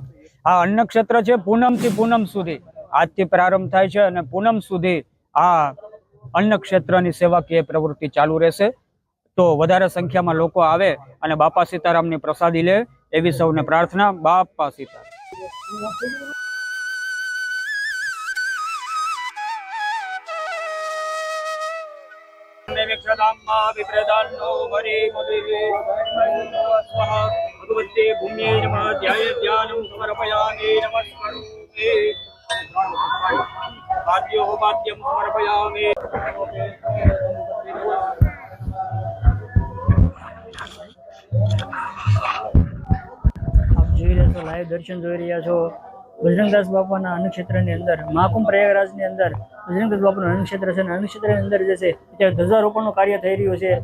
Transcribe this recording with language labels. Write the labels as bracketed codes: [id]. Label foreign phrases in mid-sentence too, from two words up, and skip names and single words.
[gu] આ અન્નક્ષેત્ર છે પૂનમથી પૂનમ સુધી, આજથી પ્રારંભ થાય છે અને પૂનમ સુધી આ અન્નક્ષેત્રની સેવાકીય પ્રવૃત્તિ ચાલુ રહેશે। તો વધારે સંખ્યામાં લોકો આવે અને બાપા સીતારામની પ્રસાદી લે એવી સૌને પ્રાર્થના। બાપા સીતારામ। [sa] भगवते भूम्यै नमः ध्यानं समर्पयामि। नमस्करोमि वाद्यो वाद्यं समर्पयामि। [gu] આપ જોઈ રહ્યા છો, લાઈવ દર્શન જોઈ રહ્યા છો બજરંગદાસ બાપાના અન્નક્ષેત્રની અંદર, મહાકુંભ પ્રયાગરાજની અંદર બજરંગદાસ બાપાનું અન્નક્ષેત્ર છે અને અન્નક્ષેત્રની અંદર જે છે અત્યારે ધ્વજારોપણનું કાર્ય થઈ રહ્યું છે।